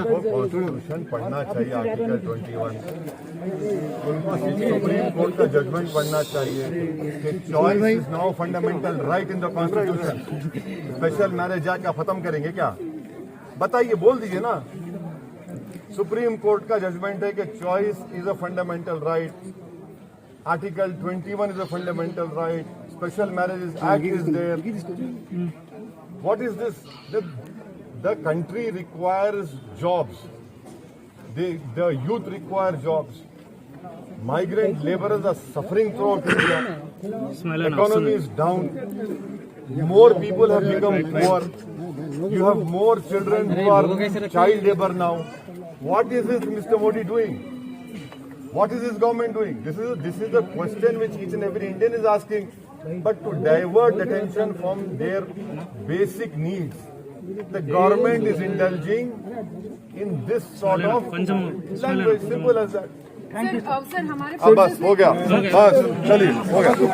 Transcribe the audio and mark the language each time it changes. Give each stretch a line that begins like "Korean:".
Hindi: Constitution पढ़ना चाहिए, article 21। उनको सुप्रीम कोर्ट का जजमेंट पढ़ना चाहिए कि
English: Choice is now fundamental right in the constitution.
Hindi: Special marriage act का खत्म करेंगे क्या? बताइए, बोल दीजिए ना। सुप्रीम कोर्ट का जजमेंट है कि
English: choice is a fundamental right,
Hindi: article 21 is a fundamental right,
English: Special Marriages Act is there. What is this? The country requires jobs. The youth require jobs. Migrant laborers are suffering throughout India. Economy is down. More people have become poor. You have more children who are child labor now. What is this Mr. Modi doing? What is his government doing? This is the question which each and every Indian is asking. But to divert attention from their basic needs, the government is indulging in this sort of language. Simple as that.
Hindi: Sir हमारे अब बस हो गया, बस चलिए हो गया।